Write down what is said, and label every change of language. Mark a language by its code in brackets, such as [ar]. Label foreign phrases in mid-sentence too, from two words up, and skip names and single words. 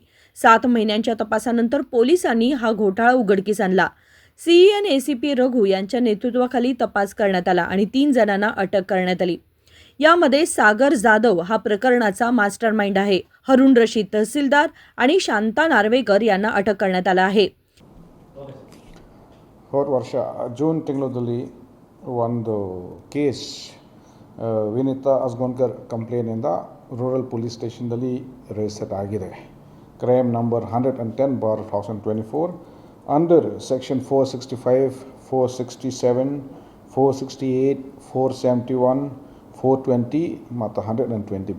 [mr] 7 महिन्यांच्या तपासानंतर पोलिसांनी हा घोटाळा उघडकीस आणला. सीईएन एसीपी रघु यांच्या नेतृत्वाखाली तपास करण्यात आला आणि 3 जणांना अटक करण्यात आली. यामध्ये सागर जाधव हा प्रकरणाचा मास्टरमाइंड आहे. हरुण रशीद तहसीलदार आणि शांता नार्वेकर यांना अटक करण्यात आला आहे. [kn] ಹೋದ ವರ್ಷ ಜೂನ್ ತಿಂಗಳಲ್ಲಿ ಒಂದು ಕೇಸ್ ವಿನಿತಾ ಅಸ್ಗೋನ್ಕರ್ ಕಂಪ್ಲೇನಿಂದ ರೂರಲ್ ಪೊಲೀಸ್ ಸ್ಟೇಷನ್ದಲ್ಲಿ ರಿಜಿಸ್ಟರ್ ಆಗಿದೆ. [en] crime number 110/2024 under section 465, 467, 468, 471, 420 ಮತ್ತು 120B.